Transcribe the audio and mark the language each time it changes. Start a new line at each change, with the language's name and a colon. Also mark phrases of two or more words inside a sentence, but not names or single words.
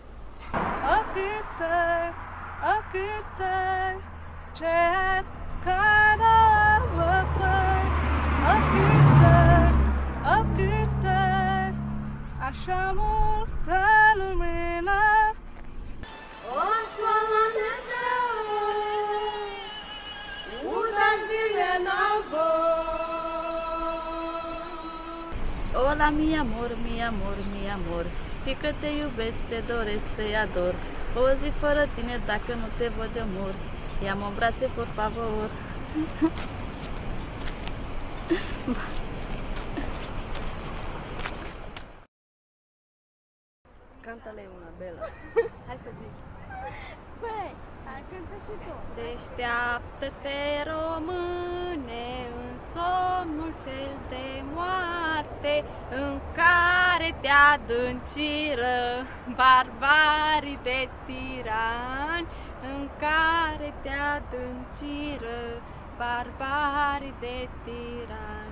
Spanish: Achamos da lumina. O sua Hola, mi amor, mi amor, mi amor.
Romanian: Știi că te iubesc, te doresc, te ador. O zi fără tine dacă nu te văd eu mor. Ia-mă în brațe,
Spanish: por favor. Canta-le una, Bella.
Romanian: Hai să zic. Băi, hai cântă și tu. Deșteaptă-te, române, în somnul cel de moarte, în care te adânciră barbarii de tirani, în care te adânciră barbarii de tirani.